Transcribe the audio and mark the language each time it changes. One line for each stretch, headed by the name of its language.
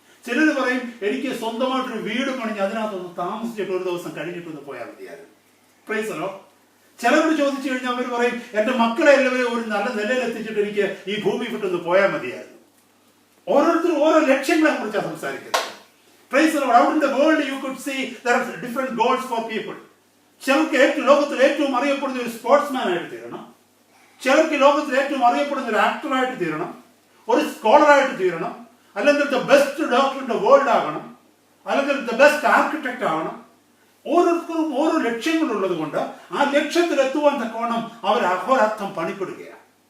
Malayalam: ചിലർ പറയും, എനിക്ക് സ്വന്തമായിട്ടൊരു വീട് പണിഞ്ഞ് അതിനകത്തൊന്ന് താമസിച്ചിട്ട് ഒരു ദിവസം കഴിഞ്ഞിട്ടൊന്ന് പോയാൽ മതിയായിരുന്നു.
English: Praise the Lord.
Malayalam: ചിലരോട് ചോദിച്ചു കഴിഞ്ഞാൽ അവർ പറയും, എന്റെ മക്കളെ എല്ലാവരെയും ഒരു നല്ല നിലയിൽ എത്തിച്ചിട്ട് എനിക്ക് ഈ ഭൂമി വിട്ടൊന്ന് പോയാൽ മതിയായിരുന്നു. ഓരോരുത്തരും ഓരോ ലക്ഷ്യങ്ങളെ കുറിച്ചാണ് സംസാരിക്കുന്നത്.
English: Praise the Lord. Out in the world you could see there are different goals for people.
Malayalam: ചിലർക്ക് ലോകത്തിൽ ഏറ്റവും അറിയപ്പെടുന്ന ഒരു സ്പോർട്സ്മാൻ ആയിട്ട് തീരണം. ചിലർക്ക് ലോകത്തിൽ ഏറ്റവും അറിയപ്പെടുന്ന ഒരു ആക്ടറായിട്ട് തീരണം, ഒരു സ്കോളറായിട്ട് തീരണം, അല്ലെങ്കിൽ
English: the best doctor in the world
Malayalam: ആകണം, അല്ലെങ്കിൽ
English: the best architect
Malayalam: ആവണം. ഓരോരുത്തർക്കും ഓരോ ലക്ഷ്യങ്ങളുള്ളത് കൊണ്ട് ആ ലക്ഷ്യത്തിലെത്തുവാൻ തക്കവണ്ണം അവർ അഹോരാത്രം പണിപ്പെടുകയാണ്.